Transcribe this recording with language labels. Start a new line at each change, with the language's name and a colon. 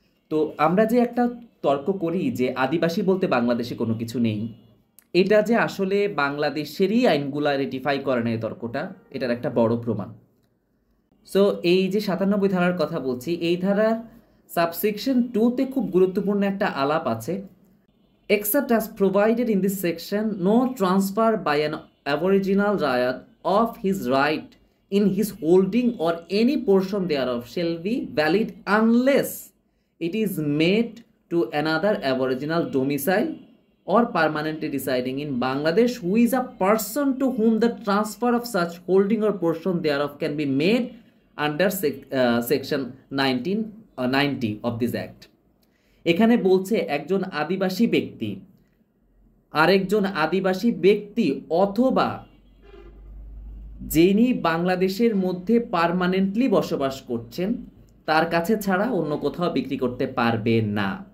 Bangla: তো আমরা যে একটা তর্ক করি যে আদিবাসী বলতে বাংলাদেশে কোনো কিছু নেই, এটা যে আসলে বাংলাদেশেরই আইনগুলা রেটিফাই করে না, এই তর্কটা এটার একটা বড় প্রমাণ। সো এই যে 97 ধারার কথা বলছি, এই ধারার সাবসেকশন 2-তে খুব গুরুত্বপূর্ণ একটা আলাপ আছে।
English: Except as provided in this section, no transfer by an aboriginal Ryat of his right in his holding or any portion thereof shall be valid unless it is made to another aboriginal domicile or permanently residing in Bangladesh who is a person to whom the transfer of such holding or portion thereof can be made under section 1990 of this act.
Bangla: এখানে বলছে একজন আদিবাসী ব্যক্তি আরেকজন আদিবাসী ব্যক্তি অথবা যিনি বাংলাদেশের মধ্যে পার্মানেন্টলি বসবাস করছেন তার কাছে ছাড়া অন্য কোথাও বিক্রি করতে পারবে না।